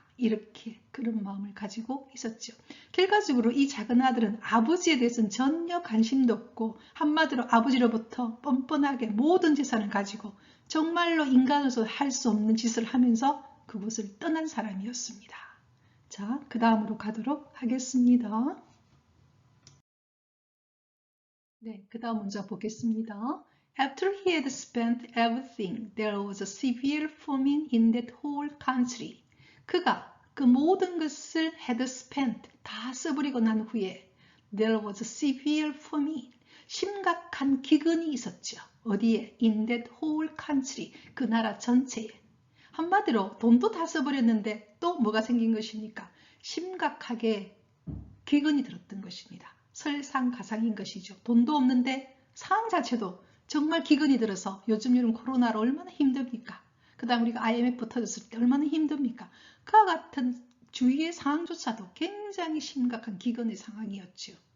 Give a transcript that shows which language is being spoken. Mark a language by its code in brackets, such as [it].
[ko] 이렇게 그런 마음을 가지고 있었죠. 결과적으로 이 작은 아들은 아버지에 대해서는 전혀 관심도 없고 한마디로 아버지로부터 뻔뻔하게 모든 재산을 가지고 정말로 인간으로서 할 수 없는 짓을 하면서 그곳을 떠난 사람이었습니다. 자, 그 다음으로 가도록 하겠습니다. 네, 그 다음 문장 보겠습니다. [en] After he had spent everything, there was a severe famine in that whole country. [ko] 그가 그 모든 것을 [en] had spent, [ko] 다 써버리고 난 후에 [en] there was a severe famine, [ko] 심각한 기근이 있었죠. 어디에? [en] In that whole country, [ko] 그 나라 전체에. 한마디로 돈도 다 써버렸는데 또 뭐가 생긴 것입니까? 심각하게 기근이 들었던 것입니다. 설상가상인 것이죠. 돈도 없는데 상황 자체도 정말 기근이 들어서 요즘 코로나로 얼마나 힘듭니까? 그 다음 우리가 IMF 터졌을 때 얼마나 힘듭니까? 그와 같은 주위의 상황조차도 굉장히 심각한 기근의 상황이었죠.